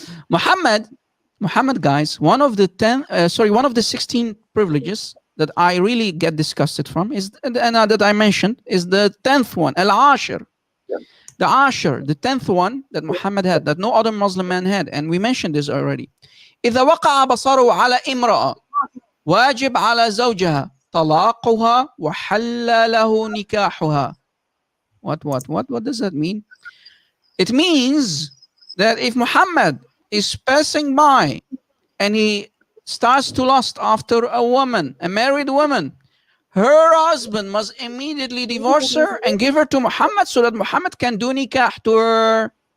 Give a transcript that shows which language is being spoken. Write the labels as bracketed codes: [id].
[en] Muhammad, guys, one of the 16 privileges that I really get disgusted from is, and that I mentioned, is the 10th one, al-ashir. The ashir, the 10th one that Muhammad had, that no other Muslim man had, and we mentioned this already. [ar] إذا وقع بصره على امرأة واجب على زوجها طلاقها وحل له نكاحها. [en] What does that mean? It means that if Muhammad is passing by and he starts to lust after a woman, a married woman, her husband must immediately divorce her and give her to Muhammad so that Muhammad can do nikah to her.